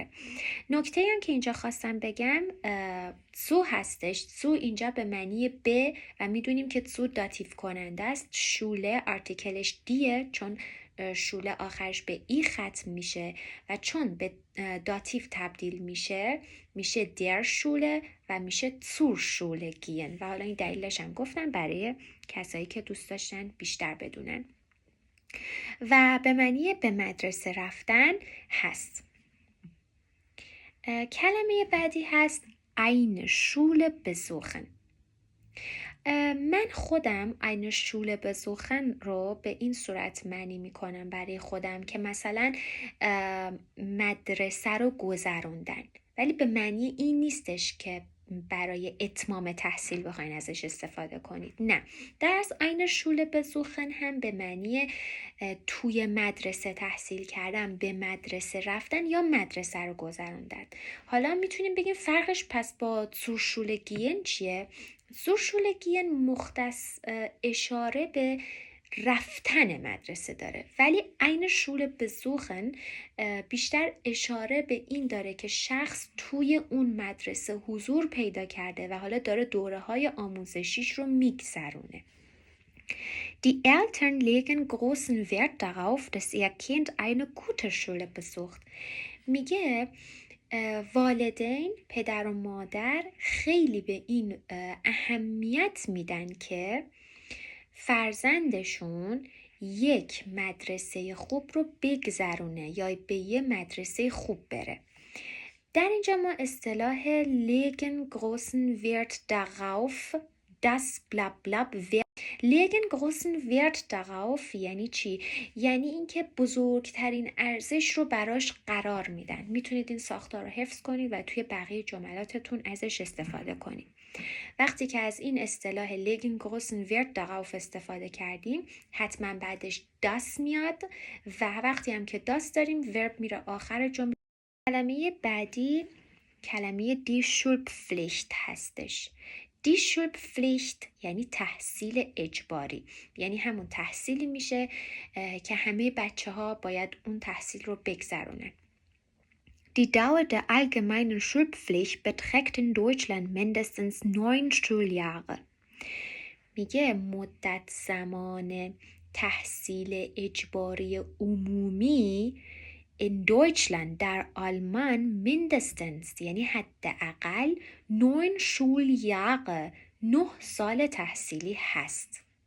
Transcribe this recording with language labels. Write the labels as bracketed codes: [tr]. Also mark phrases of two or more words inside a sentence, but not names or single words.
[fa] نکته هم که اینجا خواستم بگم سو هستش. سو اینجا به معنی به و میدونیم که سو داتیو کننده است. شوله آرتیکلش دیه چون شوله آخرش به ای ختم میشه و چون به داتیو تبدیل میشه در شوله و میشه [de] zur Schule gehen [fa] و حالا این دلیلش هم گفتم برای کسایی که دوست داشتن بیشتر بدونن. و به معنی به مدرسه رفتن هست. کلمه بعدی هست [de] eine Schule besuchen. [fa] من خودم [de] eine Schule besuchen [fa] رو به این صورت معنی میکنم برای خودم که مثلا مدرسه رو گذروندن، ولی به معنی این نیستش که برای اتمام تحصیل بخواین ازش استفاده کنید. نه، درس [de] eine Schule besuchen [fa] هم به معنی توی مدرسه تحصیل کردن، به مدرسه رفتن یا مدرسه رو گذروندن. حالا میتونیم بگیم فرقش پس با [de] zur Schule gehen [fa] چیه؟ [de] zur Schule gehen [fa] مختص اشاره به رفتن مدرسه داره، ولی [de] eine Schule besuchen [fa] بیشتر اشاره به این داره که شخص توی اون مدرسه حضور پیدا کرده و حالا داره دوره‌های آموزشیش رو میگذرونه. [de] Die Eltern legen großen Wert darauf, dass ihr Kind eine gute Schule besucht. [fa] میگه والدین، پدر و مادر خیلی به این اهمیت میدن که فرزندشون یک مدرسه خوب رو بگذرونه یا به یه مدرسه خوب بره. در اینجا ما اصطلاح [de] legen großen Wert darauf das bla bla legen großen Wert darauf [fa] یعنی چی؟ یعنی اینکه بزرگترین ارزش رو براش قرار میدن. میتونید این ساختار رو حفظ کنید و توی بقیه جملاتتون ازش استفاده کنید. وقتی که از این اصطلاح [de] legen großen Wert darauf [fa] استفاده کردیم حتما بعدش das میاد و وقتی هم که das داریم verb میره آخر جمله. کلمه بعدی کلمه [de] die Schulpflicht [fa] هستش. [de] Die Schulpflicht [fa] یعنی تحصیل اجباری، یعنی همون تحصیلی میشه که همه بچه ها باید اون تحصیل رو بگذرونن. [de] Die Dauer der allgemeinen Schulpflicht beträgt in Deutschland mindestens 9 Schuljahre. [fa] میگه مدت زمان تحصیل اجباری عمومی [de] in Deutschland [fa] در آلمان mindestens یعنی حداقل 9 Schuljahre 9 سال تحصیلی هست.